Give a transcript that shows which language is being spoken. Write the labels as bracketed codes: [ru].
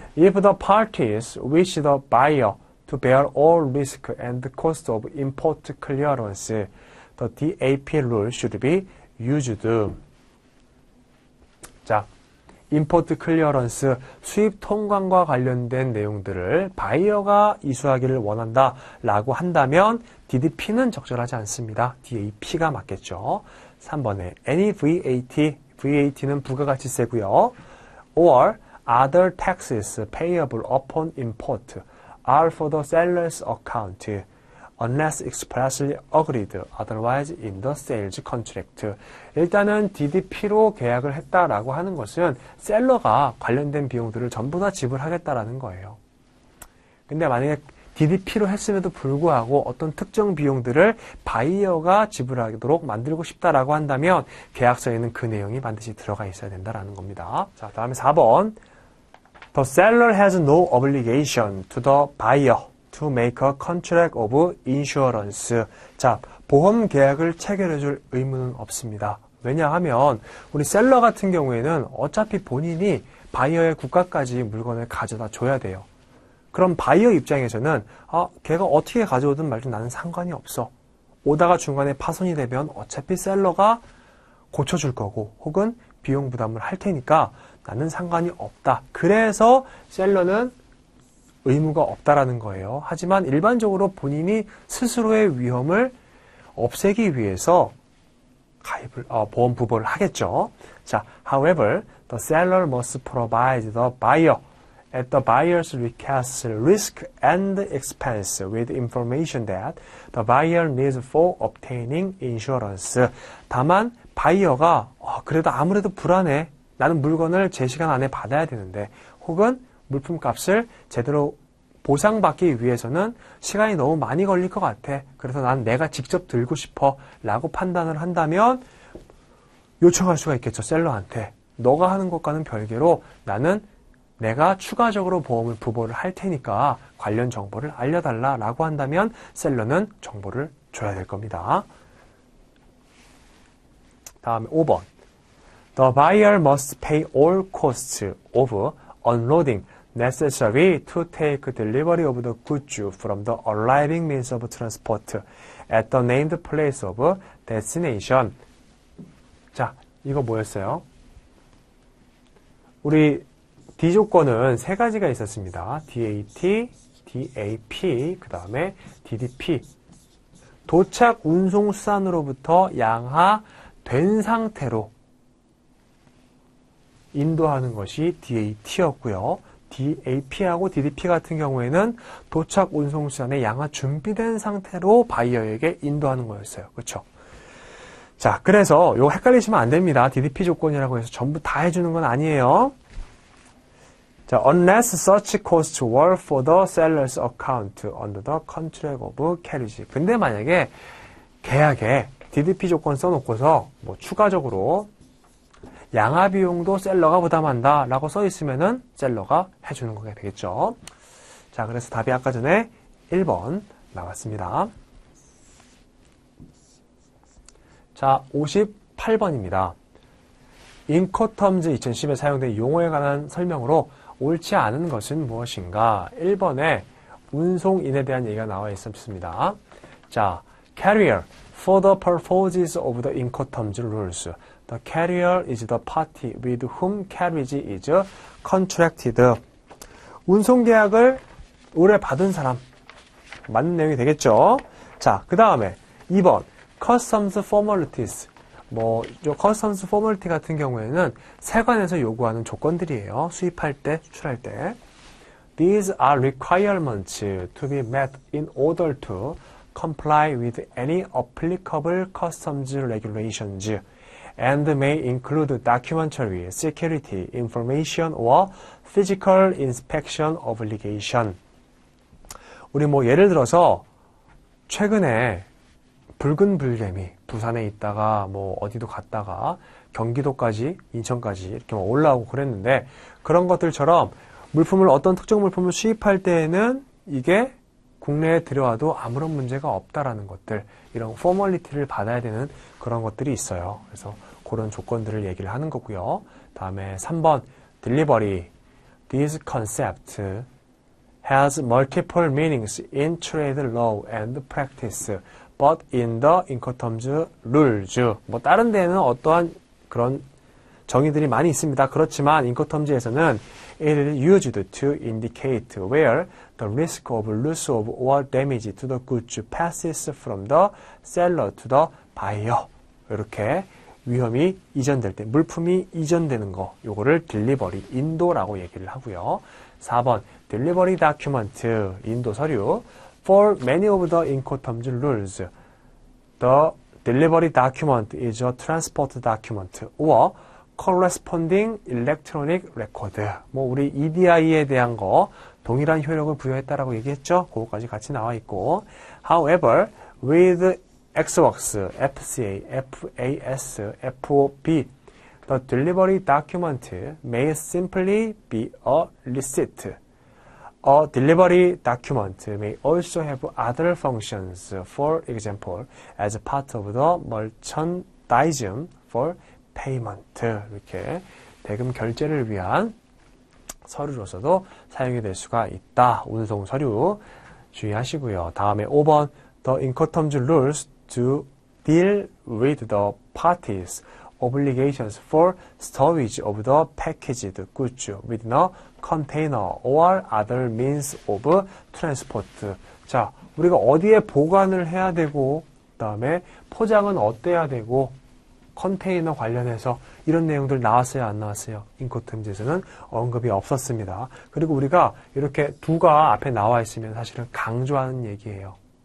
[en] If the parties wish the buyer to bear all risk and cost of import clearance, the DAP rule should be used. [ko] 자, 임포트 클리어런스, 수입 통관과 관련된 내용들을 바이어가 이수하기를 원한다 라고 한다면 DDP는 적절하지 않습니다. DAP가 맞겠죠. 3번에 [en] any VAT, [ko] VAT는 부가가치세고요. [en] or other taxes payable upon import are for the seller's account unless expressly agreed otherwise in the sales contract. [ko] 일단은 DDP로 계약을 했다라고 하는 것은 셀러가 관련된 비용들을 전부 다 지불하겠다라는 거예요. 근데 만약에 DDP로 했음에도 불구하고 어떤 특정 비용들을 바이어가 지불하도록 만들고 싶다라고 한다면 계약서에는 그 내용이 반드시 들어가 있어야 된다라는 겁니다. 자, 다음에 4번. [en] The seller has no obligation to the buyer to make a contract of insurance. [ko] 자, 보험 계약을 체결해줄 의무는 없습니다. 왜냐하면 우리 셀러 같은 경우에는 어차피 본인이 바이어의 국가까지 물건을 가져다 줘야 돼요. 그럼 바이어 입장에서는 걔가 어떻게 가져오든 말든 나는 상관이 없어. 오다가 중간에 파손이 되면 어차피 셀러가 고쳐줄 거고 혹은 비용 부담을 할 테니까 나는 상관이 없다. 그래서 셀러는 의무가 없다라는 거예요. 하지만 일반적으로 본인이 스스로의 위험을 없애기 위해서 보험 부보를 하겠죠. [en] 자, however, the seller must provide the buyer at the buyer's request risk and expense with information that the buyer needs for obtaining insurance. [ko] 다만 바이어가 그래도 아무래도 불안해. 나는 물건을 제 시간 안에 받아야 되는데 혹은 물품값을 제대로 보상받기 위해서는 시간이 너무 많이 걸릴 것 같아. 그래서 난 내가 직접 들고 싶어 라고 판단을 한다면 요청할 수가 있겠죠. 셀러한테. 너가 하는 것과는 별개로 나는 내가 추가적으로 보험을 부보를 할 테니까 관련 정보를 알려달라라고 한다면 셀러는 정보를 줘야 될 겁니다. 다음에 5번. [en] The buyer must pay all costs of unloading necessary to take delivery of the goods from the arriving means of transport at the named place of destination. [ko] 자, 이거 뭐였어요? 우리 D 조건은 세 가지가 있었습니다. DAT, DAP, 그 다음에 DDP. 도착 운송 수단으로부터 양하된 상태로 인도하는 것이 DAT였고요. DAP하고 DDP 같은 경우에는 도착 운송 수단에 양하 준비된 상태로 바이어에게 인도하는 거였어요. 그렇죠? 자, 그래서 이거 헷갈리시면 안 됩니다. DDP 조건이라고 해서 전부 다 해주는 건 아니에요. [en] 자, unless such costs were for the seller's account under the contract of carriage. [ko] 근데 만약에 계약에 DDP 조건 써놓고서 뭐 추가적으로 양하 비용도 셀러가 부담한다 라고 써 있으면은 셀러가 해주는 거게 되겠죠. 자, 그래서 답이 아까 전에 1번 나왔습니다. 자, 58번입니다. 인코텀즈 2010에 사용된 용어에 관한 설명으로 옳지 않은 것은 무엇인가? 1번에 운송인에 대한 얘기가 나와 있습니다. [en] 자, carrier, for the purposes of the Incoterms rules, the carrier is the party with whom carriage is contracted. [ko] 운송계약을 의뢰받은 사람, 맞는 내용이 되겠죠? 자, 그 다음에 2번, customs formalities. customs formality 같은 경우에는 세관에서 요구하는 조건들이에요. 수입할 때, 수출할 때. [en] These are requirements to be met in order to comply with any applicable customs regulations and may include documentary, security, information, or physical inspection obligation. [ko] 우리 예를 들어서 최근에 붉은 불개미, 부산에 있다가 어디도 갔다가 경기도까지, 인천까지 이렇게 올라오고 그랬는데 그런 것들처럼 어떤 특정 물품을 수입할 때에는 이게 국내에 들여와도 아무런 문제가 없다라는 것들, 이런 포멀리티를 받아야 되는 그런 것들이 있어요. 그래서 그런 조건들을 얘기를 하는 거고요. 다음에 3번, delivery. [en] This concept has multiple meanings in trade law and practice. But in the Incoterms rules. [ko] 다른 데는 어떠한 그런 정의들이 많이 있습니다. 그렇지만 Incoterms에서는 [en] it is used to indicate where the risk of loss of or damage to the goods passes from the seller to the buyer. [ko] 이렇게 위험이 이전될 때, 물품이 이전되는 거, 요거를 delivery, 인도라고 얘기를 하고요. 4번, delivery document, 인도 서류. [en] For many of the Incoterms rules, the delivery document is a transport document or corresponding electronic record. [ko] 우리 EDI에 대한 거 동일한 효력을 부여했다라고 얘기했죠. 그거까지 같이 나와 있고. [en] However, with Xworks, FCA, FAS, FOB, the delivery document may simply be a receipt. A delivery document may also have other functions, for example, as part of the merchandise for payment. [ko] 이렇게 대금 결제를 위한 서류로서도 사용이 될 수가 있다. 운송 서류 주의하시고요. 다음에 5번, [en] the Incoterms rules to deal with the parties' obligations for storage of the packaged goods within a container or other means of transport. [ko] 자, 우리가 어디에 보관을 해야 되고, 그 다음에 포장은 어때야 되고, 컨테이너 관련해서 이런 내용들 나왔어요, 안 나왔어요? 인코템즈에서는 언급이 없었습니다. 그리고 우리가 이렇게 두가 앞에 나와 있으면 사실은 강조하는 얘기예요.